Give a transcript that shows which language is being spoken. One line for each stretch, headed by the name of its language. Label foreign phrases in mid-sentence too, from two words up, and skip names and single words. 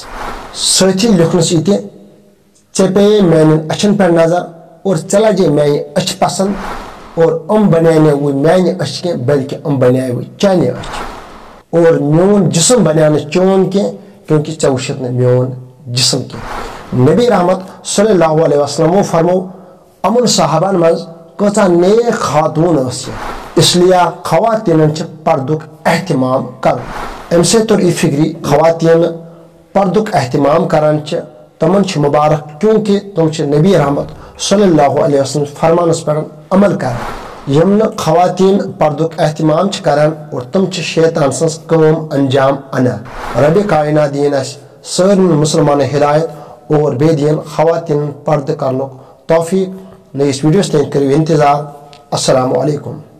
Kashmiri: سۭتی لیوکھنس یہِ تہِ ژےٚ پیٚیے میانٮ۪ن أچھن پٮ۪ٹھ نظر اور ژےٚ لجے میانہِ أچھ پسند اور بنے وٕ میانہِ أچھ کینٛہہ بلکہ بنے وٕ چانہِ أچھ اور میون جسم بنیو نہٕ چون کینٛہہ کیونکہ ژےٚ وٕچھتھ نہٕ میون جسم کینٛہہ۔ نبی رحمت
Arabic: صلی اللہ علیہ وسلم
Kashmiri: فرمو امن صحابان مز کۭژاہ نیک خاتون ٲس یہِ اس لیے خواتین پردک اہتمام کرُن۔ امہِ سۭتۍ توٚر یہِ فکری خواتین پردک اہتمام کران تمن مبارک کیونکہ تم نبی رحمت
Arabic: صلی اللہ علیہ وسلم
Kashmiri: فرمانس پہ عمل کران۔ یم نہٕ خواتین پردک اہتمام کران اور تم شیطان سٕنٛز کٲم انجام انان۔ رب کائنات دین اس سٲرنی مسلمان ہدایت اور بے دین خواتین پردہ کرنک توفیق۔ نئیس ویڈیوس تین کرو انتظار۔
Arabic: السلام علیکم۔